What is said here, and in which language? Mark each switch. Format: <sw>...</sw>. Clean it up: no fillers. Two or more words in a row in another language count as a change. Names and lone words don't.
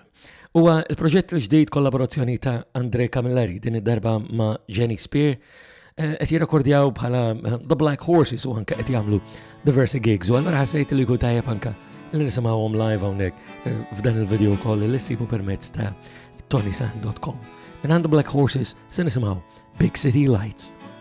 <mt>Huwa l-proġett il-ġdid kollaborazzjoni ta' Andre Camilleri din id-darba ma' Jenny Spear qed jirrekordjaw bħala The Black Horses u anke qed jagħmlu diversi gigs u allura ħassejt li jkun tajjeb anke li nisimgħuhom live hawnhekk f'dan il-video wkoll li ssibu permezz ta' ToniSant.com. Minn The Black Horses se nisimgħu Big City Lights.</mt>